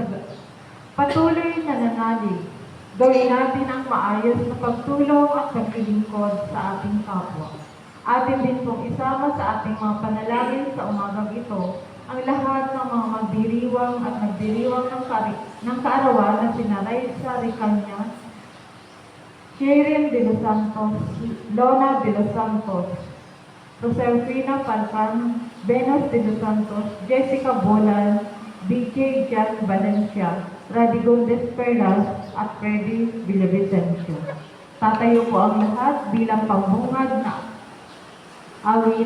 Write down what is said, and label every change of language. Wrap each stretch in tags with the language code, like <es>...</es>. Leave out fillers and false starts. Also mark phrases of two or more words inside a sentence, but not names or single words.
<tl>Gawin natin ang maayos na pagtulong at paglilingkod sa ating kapwa. Atin din pong isama sa ating mga panalangin sa umagang ito ang lahat ng mga magdiriwang at nagdiriwang ng kaarawan na sina Raisa Ricanya, Sharon de los Santos, Lona de los Santos, Rosalfina Falcan, Venus de los Santos, Jessica Bolal, BJ Jan Valencia, Radigondes Perlas, at Freddy Villavicencio. Tatayo po ang lahat bilang pambungad na awit.</tl>